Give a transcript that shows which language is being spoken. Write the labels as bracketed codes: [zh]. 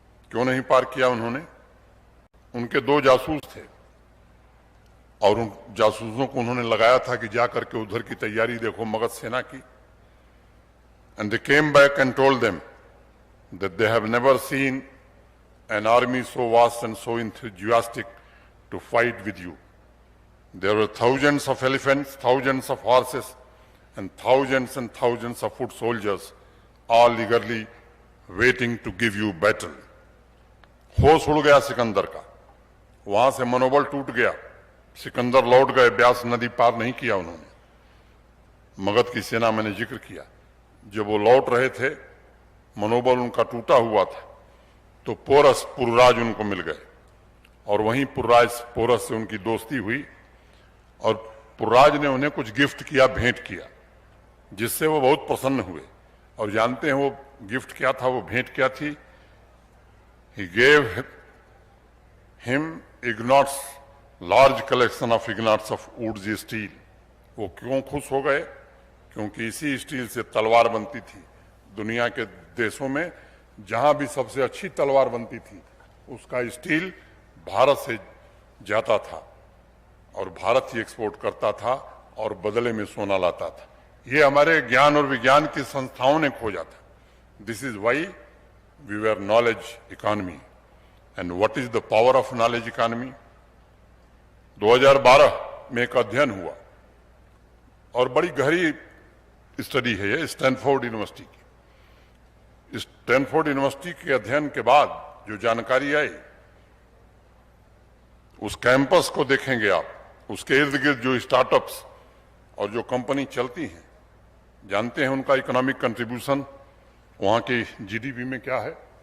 [hi] क्यों नहीं पार किया उन्होंने? उनके दो जासूस थे, और उन जासूसों को उन्होंने लगाया था कि जाकर के उधर की तैयारी देखो मगध सेना की। [en] And they came back and told them that they have never seen an army so vast and so enthusiastic to fight with you. There were thousands of elephants, thousands of horses, and thousands of foot soldiers, all eagerly waiting to give you battle. [hi] होश उड़ गया सिकंदर का, वहां से मनोबल टूट गया। सिकंदर लौट गए, ब्यास नदी पार नहीं किया उन्होंने। मगध की सेना मैंने जिक्र किया, जब वो लौट रहे थे, मनोबल उनका टूटा हुआ था, तो पोरस पुरराज उनको मिल गए, और वहीं पोरस से उनकी दोस्ती हुई, और पुरराज ने उन्हें कुछ गिफ्ट किया, भेंट किया, जिससे वो बहुत प्रसन्न हुए। और जानते हैं वो गिफ्ट क्या था, वो भेंट क्या थी? [en] He gave him ignots, large collection of ignots of woods steel. [hi] वो क्यों खुश हो गए? क्योंकि इसी स्टील से तलवार बनती थी। दुनिया के देशों में जहां भी सबसे अच्छी तलवार बनती थी, उसका स्टील भारत से जाता था, और भारत ही एक्सपोर्ट करता था, और बदले में सोना लाता था। ये हमारे ज्ञान और विज्ञान की संस्थाओं ने खोजा था। [en] This is why we were knowledge economy. And what is the power of knowledge economy? [hi] 2012 में एक अध्ययन हुआ और बड़ी गहरी स्टडी है ये स्टैनफोर्ड यूनिवर्सिटी की। इस स्टैनफोर्ड यूनिवर्सिटी के अध्ययन के बाद जो जानकारी आई, उस कैंपस को देखेंगे आप, उसके इर्द गिर्द जो स्टार्टअप्स और जो कंपनी चलती हैं, जानते हैं उनका इकोनॉमिक कंट्रीब्यूशन वहां की जीडीपी में क्या है?